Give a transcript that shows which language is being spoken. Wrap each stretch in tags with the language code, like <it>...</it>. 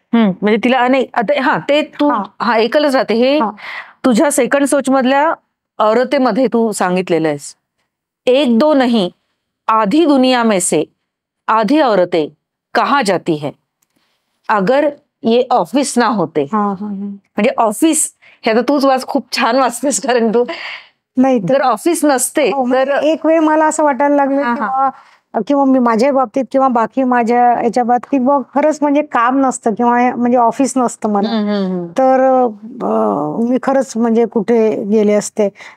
<mr>म्हणजे तिला अनेक ते तू एकलच राहते हे तुझ्या सेकंड सोच मधल्या औरतेमध्ये तू सांगितलेलं आहेस.</mr> <hi>एक दो नहीं आधी दुनिया में से आधी औरतें कहाँ जाती है अगर ये ऑफिस ना होते.</hi> <mr>म्हणजे ऑफिस हे आता तूच खूप छान वाचतेस कारण तू नाही जर ऑफिस नसते तर एक वेळ मला असं वाटायला लागलं किंवा मी माझ्या बाबतीत किंवा बाकी माझ्या याच्या बाबतीत खरंच म्हणजे काम नसतं किंवा म्हणजे ऑफिस नसतं मला, तर मी खरंच म्हणजे कुठे गेले असते.</mr>